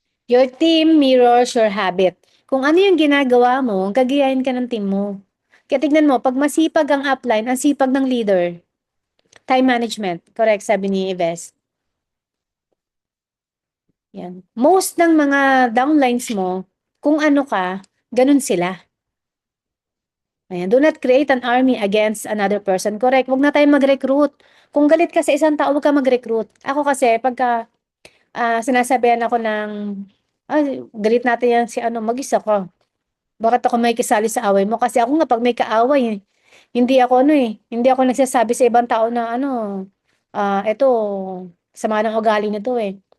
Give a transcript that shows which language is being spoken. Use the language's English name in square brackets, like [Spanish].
[English] Your team mirrors your habit. [Filipino] Kung ano yung ginagawa mo, gagayahin ka ng team mo. Kaya tignan mo, pag masipag ang upline, ang sipag ng leader. Time management. Correct, sabi ni Yves. Yan. Most ng mga downlines mo, kung ano ka, ganun sila. Ayan. [English] Do not create an army against another person. [Filipino] Correct. Huwag na tayo mag-recruit. Kung galit ka sa isang tao, huwag ka mag-recruit. Ako kasi, pagka sinasabihan ako ng, galit natin yan si ano, mag-isa ka. Bakit ako may kisali sa away mo? Kasi ako nga, pag may kaaway, hindi ako hindi ako nagsasabi sa ibang tao na eto, sama ng ugali nito eh.